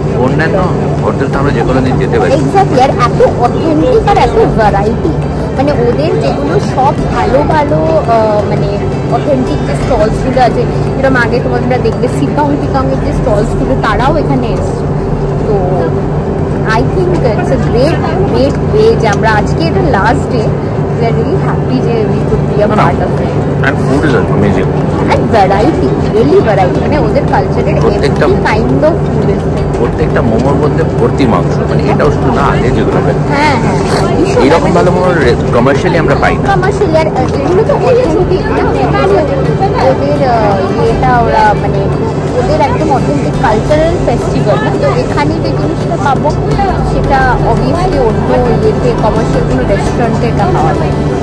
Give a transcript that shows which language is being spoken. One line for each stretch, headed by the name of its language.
Bangla: অন্যান্য হোটেল তো আমরা যে কোনো দিন যেতে পারি। এক্স্যাক্টলি, আর এত অথেন্টিক আর এত ভ্যারাইটি, মানে ওদের যেগুলো সব ভালো ভালো মানে অথেন্টিক যে স্টলসগুলো আছে, যেরকম আগে তোমরা দেখবে সিকং টিকংয়ের যে স্টলসগুলো তারাও এখানে এসছে।
English: তো I think it's a great way
Bangla: যে আমরা আজকে এটা last day,
English: we are really happy যে we could be a part of it. And food is amazing. And variety, really variety,
Bangla: মানে ওদের কালচারের প্রত্যেকটা
English: every kind of food is there.
Bangla: প্রত্যেকটা মোমোর মধ্যে ভর্তি মাংস, মানে এটাও শুধু না, আগে যেগুলো হ্যাঁ হ্যাঁ, এইরকম ভালো মোমো কমার্শিয়ালি আমরা পাই না। কমার্শিয়ালি আর এগুলো তো অথেন্টিক, ওদের ইয়েটা ওরা মানে ওদের একদম অথেন্টিক কালচারাল ফেস্টিভ্যাল না, তো এখানে যে জিনিসটা পাবো সেটা অবভিয়াসলি অন্য ইয়েতে কমার্শিয়াল কোনো রেস্টুরেন্টে এটা পাওয়া যায়।